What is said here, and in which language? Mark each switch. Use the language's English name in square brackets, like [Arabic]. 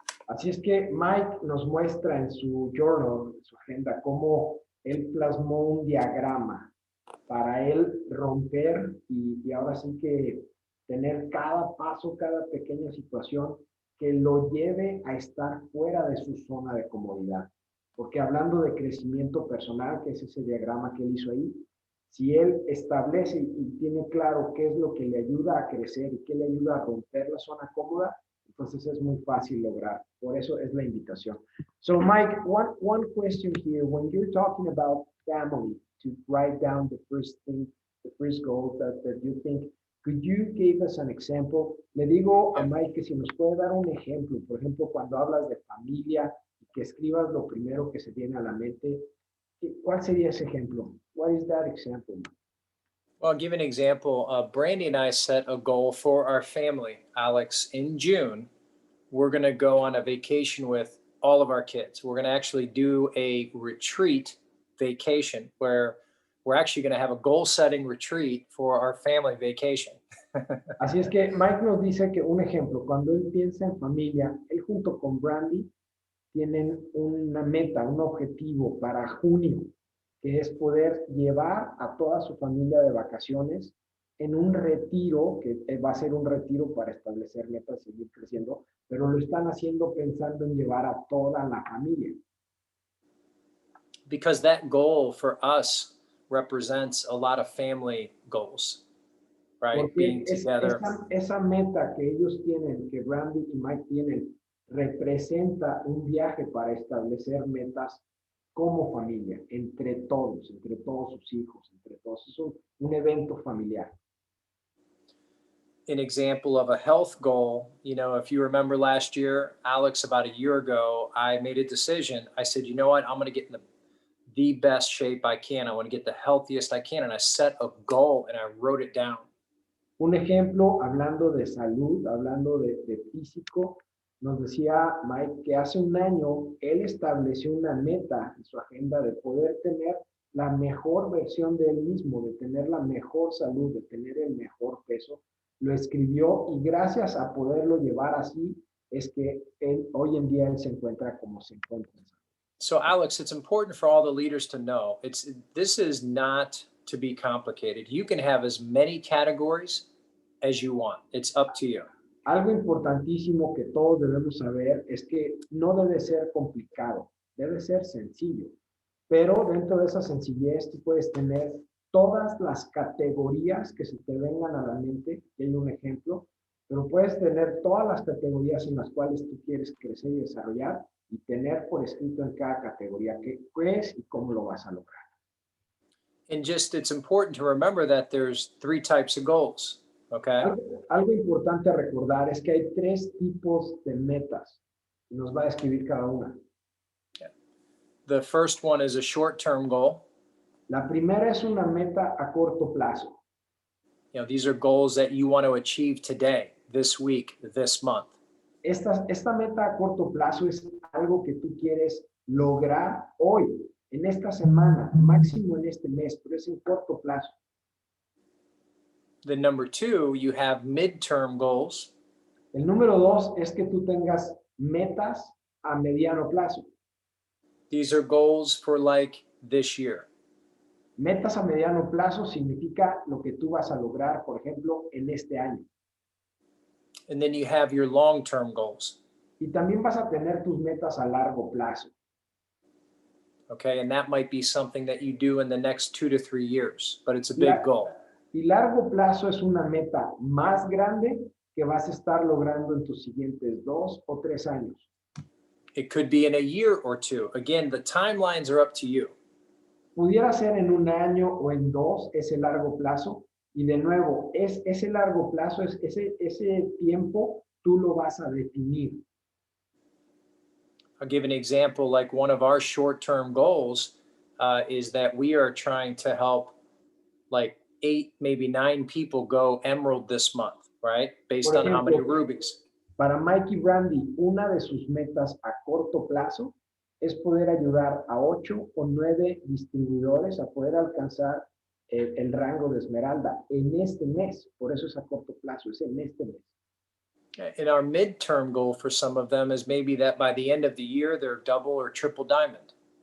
[Spanish] Así es que Mike nos muestra en su journal, en su agenda, cómo él plasmó un diagrama para él romper y ahora sí que tener cada paso, cada pequeña situación que lo lleve a estar fuera de su zona de comodidad. Porque hablando de crecimiento personal, que es ese diagrama que él hizo ahí, si él establece y tiene claro qué es lo que le ayuda a crecer y qué le ayuda a romper la zona cómoda, entonces es muy fácil lograr. Por eso es la invitación. [English] So Mike, one question here. When you're talking about family, to write down the first thing, the first goal that you think, could you give us an example? [Spanish] Le digo a Mike que si nos puede dar un ejemplo, por ejemplo, cuando hablas de familia, que escribas lo primero que se viene a la mente, ¿cuál sería ese ejemplo? [English] What is that example? Well, I'll give an example. Brandy and I set a goal for our family, Alex, in June. We're going to go on a vacation with all of our kids. We're going to actually do a retreat vacation where we're actually going to have a goal setting retreat for our family vacation. [Spanish] Así es que Mike nos dice que un ejemplo, cuando él piensa en familia, él junto con Brandy tienen una meta, un objetivo para junio, que es poder llevar a toda su familia de vacaciones en un retiro, que va a ser un retiro para establecer metas, seguir creciendo, pero lo están haciendo pensando en llevar a toda la familia. [English] Because that goal for us represents a lot of family goals, right? [Spanish] Porque [English] Being together. [Spanish] esa meta que ellos tienen, que Brandy y Mike tienen, representa un viaje para establecer metas como familia, entre todos sus hijos, entre todos. Es un evento familiar. [English] An example of a health goal, you know, if you remember last year, Alex, about a year ago, I made a decision. I said, you know what, I'm going to get in the best shape I can. I want to get the healthiest I can. And I set a goal and I wrote it down. [Spanish] Un ejemplo, hablando de salud, hablando de físico, nos decía Mike que hace un año él estableció una meta en su agenda de poder tener la mejor versión de él mismo, de tener la mejor salud, de tener el mejor peso. Lo escribió y gracias a poderlo llevar así es que hoy en día él se encuentra como se encuentra. [English] So Alex, it's important for all the leaders to know this is not to be complicated. You can have as many categories as you want. It's up to you. [Spanish] Algo importantísimo que todos debemos saber es que no debe ser complicado, debe ser sencillo. Pero dentro de esa sencillez tú puedes tener todas las categorías que se te vengan a la mente, que hay un ejemplo, pero puedes tener todas las categorías en las cuales tú quieres crecer y desarrollar y tener por escrito en cada categoría qué es y cómo lo vas a lograr. [English] And just it's important to remember that there's 3 types of goals, okay? [Spanish] Algo importante a recordar es que hay 3 tipos de metas y nos va a describir cada una. [English] The first one is a short-term goal. [Spanish] La primera es una meta a corto plazo. [English] You know, these are goals that you want to achieve today, this week, this month. [Spanish] Esta meta a corto plazo es algo que tú quieres lograr hoy, en esta semana, máximo en este mes, pero es en corto plazo. [English] The number 2, you have midterm goals. [Spanish] El número 2 es que tú tengas metas a mediano plazo. [English] These are goals for like this year. [Spanish] Metas a mediano plazo significa lo que tú vas a lograr, por ejemplo, en este año. [English] And then you have your long-term goals. [Spanish] Y también vas a tener tus metas a largo plazo. [English] Okay, and that might be something that you do in the next 2 to 3 years, but it's a big goal. [Spanish] Y largo plazo es una meta más grande que vas a estar logrando en tus siguientes 2 o 3 años. [English] It could be in a year or two. Again, the timelines are up to you. [Spanish] Pudiera ser en un año o en dos, ese largo plazo. Y de nuevo, ese largo plazo, ese tiempo, tú lo vas a definir. [English] I'll give an example. Like one of our short-term goals is that we are trying to help like 8, maybe 9 people go emerald this month, right? Based [Spanish] Por [English] on how many [Spanish] ejemplo, [English] rubies. [Spanish] para Mike y Brandy, una de sus metas a corto plazo es poder ayudar a 8 o 9 distribuidores a poder alcanzar el rango de esmeralda en este mes. Por eso es a corto plazo, es en este mes. [English] And our midterm goal for some of them is maybe that by the end of the year, they're double or triple diamond.